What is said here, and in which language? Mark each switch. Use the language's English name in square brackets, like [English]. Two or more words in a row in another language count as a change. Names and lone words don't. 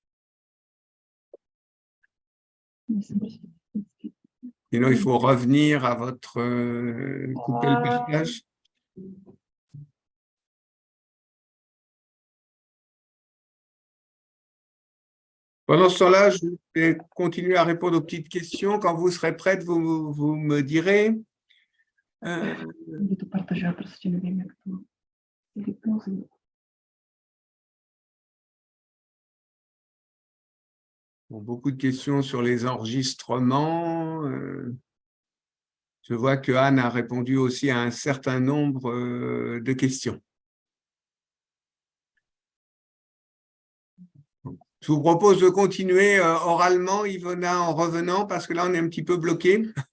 [French] Sinon, il faut revenir à votre couper le partage. Pendant ce temps-là, je vais continuer à répondre aux petites questions. Quand vous serez prête, vous me direz. [Czech] Budu to partažovat, prostě nevím, jak to vypnout. [French] Bon, beaucoup de questions sur les enregistrements. Je vois que Anne a répondu aussi à un certain nombre de questions. Je vous propose de continuer oralement, Ivona, en revenant, parce que là, on est un petit peu bloqué.